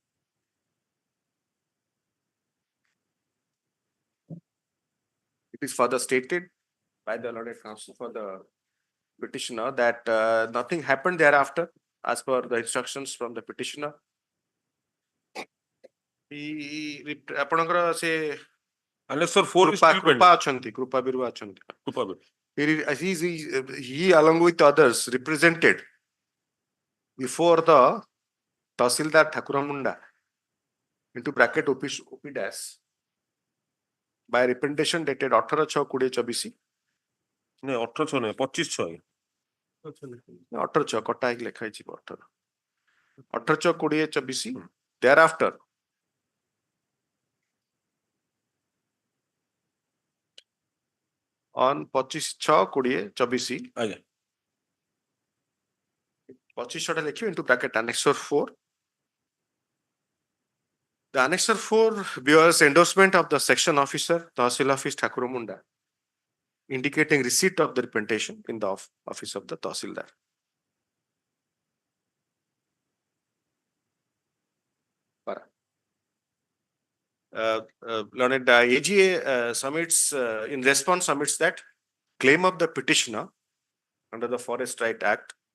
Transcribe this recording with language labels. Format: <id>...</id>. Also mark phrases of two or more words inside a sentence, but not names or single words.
<en>It is further stated by the learned counsel for the petitioner that nothing happened thereafter as per the instructions from the petitioner.</en> <or>ଆପଣଙ୍କର ସେ</or> <en>annexure 4 is still pending।</en> <or>କୃପା ଅଛନ୍ତି, କୃପା ବିରୁଆ ଅଛନ୍ତି। କୃପା ବିରୁଆ</or> <en>he along with others represented before the Tahsildar Thakuramunda into bracket OP dash by representation dated 18/6/2024</en> <or>ନାଇଁ 18 ନୁହେଁ 25/6 18/6 କଟା ହେଇକି ଲେଖା ହେଇଛି 18/6/2024</or> <en>thereafter on</en> <or>25/6/2024 ଆଜ୍ଞା 25 ଟା ଲେଖିବେ</or> <en>into bracket annexure 4. The annexure 4 bears endorsement of the section officer, Tahsil Office Thakuramunda, indicating receipt of the representation in the office of the Tahsildar. Learned AGA submits in response submits that claim of the petitioner under the Forest Right Act</en>